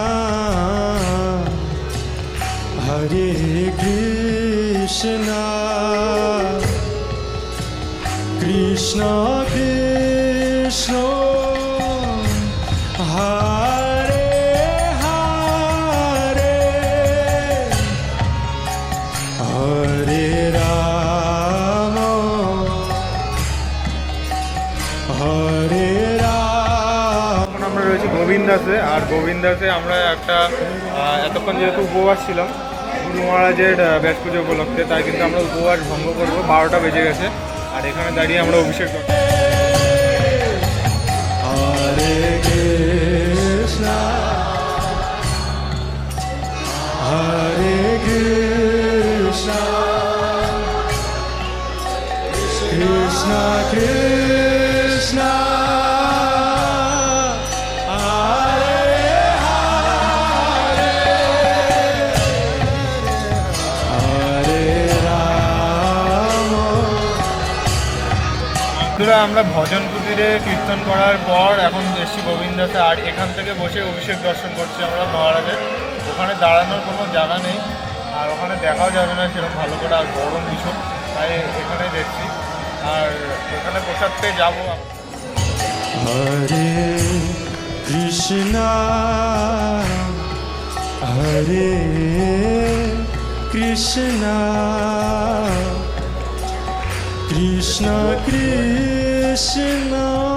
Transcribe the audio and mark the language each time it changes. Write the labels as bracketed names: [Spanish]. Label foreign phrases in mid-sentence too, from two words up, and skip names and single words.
[Sanskrit] Hare Krishna Krishna Krishna Hare Hare Hare Rama Hare [Bangla] এখন আমরা রয়েছি গোবিন্দাসে। আর গোবিন্দাসে আমরা একটা এতক্ষণ যেহেতু উপবাস ছিলাম গুরু মহারাজের ব্যাস পুজো উপলক্ষে, তাই কিন্তু আমরা উপবাস ভঙ্গ করবো। 12টা বেজে গেছে আর এখানে দাঁড়িয়ে আমরা অভিষেক করবো। [Sanskrit] Hare Krishna Hare Krishna Krishna Krishna Hare Hare Hare Rama [Bangla] বন্ধুরা আমরা ভজন কুটিরে কীর্তন করার পর এখন এসছি গোবিন্দাসে। আর এখান থেকে বসে অভিষেক দর্শন করছি আমরা মহারাজের। ওখানে দাঁড়ানোর কোনো জায়গা নেই আর ওখানে দেখাও যাবে না সেরকম ভালো করে, আর গরম ভীষণ, তাই এখানে দেখছি। আর ওখানে প্রসাদ পেয়ে যাবো। [Sanskrit] Hare Krishna Hare Krishna Krishna Krishna